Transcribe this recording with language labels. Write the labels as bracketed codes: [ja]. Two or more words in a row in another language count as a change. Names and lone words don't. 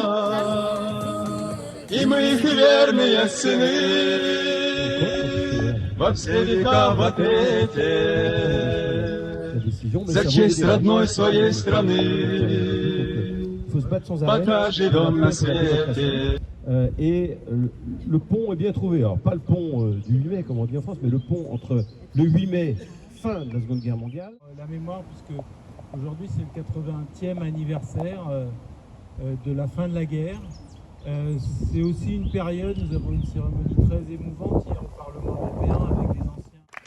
[ru] И мы их верные сыны во все века в ответе за честь родной своей страны. Пока живем на свете. [fr] Et le pont est bien trouvé. Alors, pas le pont du 8 mai, comme on dit en France, mais le pont entre le 8 mai, fin de la Seconde Guerre mondiale. La mémoire, puisque aujourd'hui c'est le 80e anniversaire de la fin de la guerre. C'est aussi une période, nous avons une cérémonie très émouvante hier au Parlement européen avec des anciens.